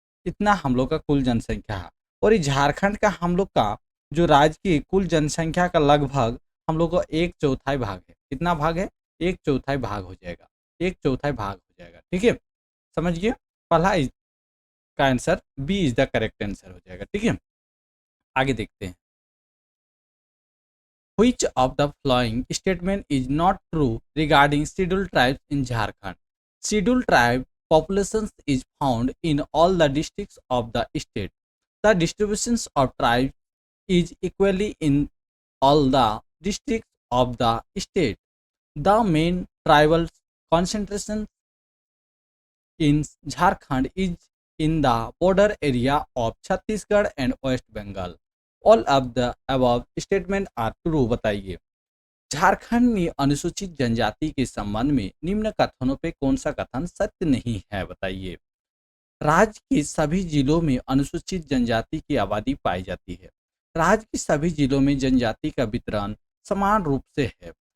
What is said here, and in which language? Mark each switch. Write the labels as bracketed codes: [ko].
[hi] इतना हम लोग का कुल जनसंख्या है। और ये झारखंड का हम लोग का जो राज्य की कुल जनसंख्या का लगभग हम लोग को एक चौथाई भाग है। कितना भाग है? एक चौथाई भाग हो जाएगा। एक चौथाई भाग हो जाएगा, ठीक है। समझिए, पहला का answer [en] B is the correct answer [hi] हो जाएगा, ठीक है। आगे देखते हैं। [en] Which of the following statement is not true regarding scheduled tribes in Jharkhand? Scheduled tribe populations is found in all the districts of the state. The distributions of tribes is equally in all the districts of the state. The main tribal concentration in Jharkhand is in the border area of Chhattisgarh and West Bengal. All of the above statement are true। [hi] बताइए। झारखंड में अनुसूचित जनजाति के संबंध में निम्न कथनों पे कौन सा कथन सत्य नहीं है? बताइए। राज्य के सभी जिलों में अनुसूचित जनजाति की आबादी पाई जाती है। राज्य के सभी जिलों में जनजाति का वितरण समान रूप से है।